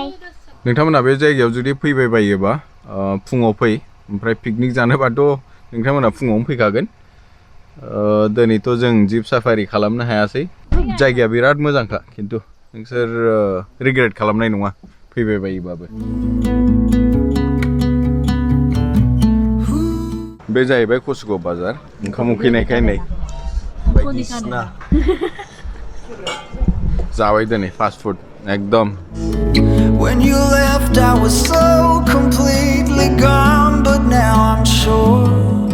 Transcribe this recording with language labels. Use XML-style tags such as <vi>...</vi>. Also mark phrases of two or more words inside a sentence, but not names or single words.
<brx>नोंथांमोना बे जायगायाव जुदि फैबाय बायोबा फुङाव फै ओमफ्राय पिकनिक जानोबाथ' नोंथांमोना फुङावनो फैखागोन दिनैथ' जों</brx> <en>jeep safari</en> <brx>खालामनो हायासै जायगाया बिराद मोजांखा खिन्थु नोंसोर रिग्रेट खालामनाय नङा फैबाय बायोबाबो बे जाहैबाय कसुगाव बाजार ओंखाम उखैनायखाय नै बायदिसिना जाबाय दिनै</brx> <en>fast food</en> <brx>एकदम</brx> <en>When you left I was so completely gone, but now I'm sure</en>